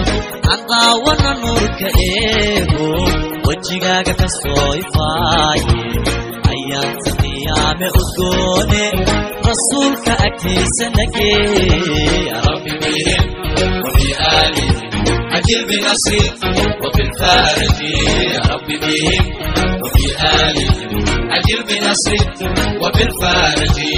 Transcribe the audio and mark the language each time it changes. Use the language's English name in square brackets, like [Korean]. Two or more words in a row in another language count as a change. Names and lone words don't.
[Somali] Aan daawana nuurka eego, wejigaaga ka soo ifaaye. Ayaanta qiyaame udgoone, rasuulka agtiisa nagee. [Arabic] يا رب بهم وبآلهم عجل بالنصر وبالفرج. يا رب بهم وبآلهم عجل بالنصر وبالفرج.